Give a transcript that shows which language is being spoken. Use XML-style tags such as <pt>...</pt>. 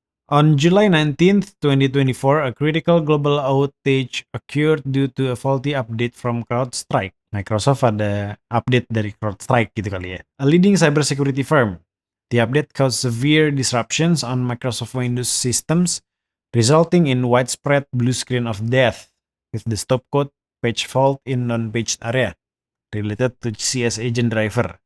<en>On July 19th, 2024, a critical global outage occurred due to a faulty update from CrowdStrike.</en> <id>Microsoft ada update dari CrowdStrike gitu kali ya.</id> <en>A leading cybersecurity firm. The update caused severe disruptions on Microsoft Windows systems, resulting in widespread blue screen of death with the stopcode page fault in non-paged area related to CS agent driver.</en>